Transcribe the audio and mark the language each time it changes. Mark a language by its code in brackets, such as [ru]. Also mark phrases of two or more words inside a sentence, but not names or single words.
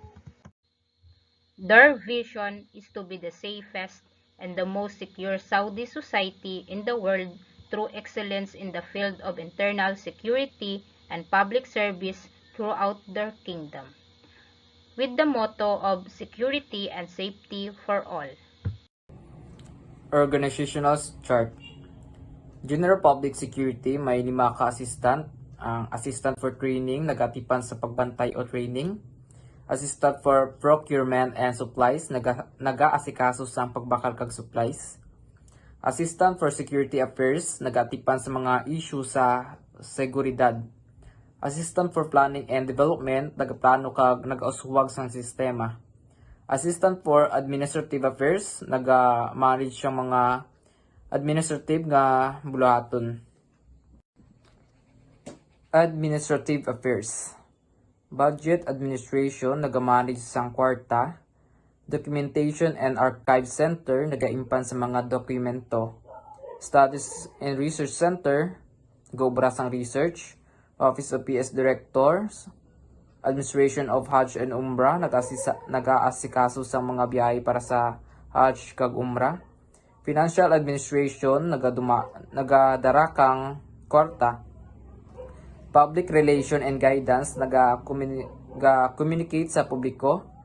[en] Their vision is to be the safest and the most secure Saudi society in the world through excellence in the field of internal security and public service throughout their kingdom, with the motto of security and safety for all. Organizational chart. General Public Security, [hil] may 5 ka-assistant. Ang [en] assistant for training, [hil] nagatipan sa pagbantay o training. [en] Assistant for procurement and supplies, [hil] nagaasikaso sa pagbakal kag supplies. [en] Assistant for security affairs, [hil] nagatipan sa mga issue sa seguridad. [en] Assistant for planning and development, [hil] nagaplano kag nagauswag sa sistema. [en] Assistant for administrative affairs, [hil] naga-manage sa mga administrative nga bulahaton. [en] Administrative affairs. Budget administration, [hil] naga-manage sang kwarta. [en] Documentation and Archive Center, [hil] nagaimpan sa mga dokumento. [en] Studies and Research Center, Gobrasang Research, Office of PS Directors, Administration of Hajj and Umrah, [hil] nag-aasikaso sa mga biyahe para sa Hajj kag Umrah. [en] Financial Administration, [hil] nagadara kang kwarta. [en] Public Relation and Guidance, [hil] naga-communicate sa publiko.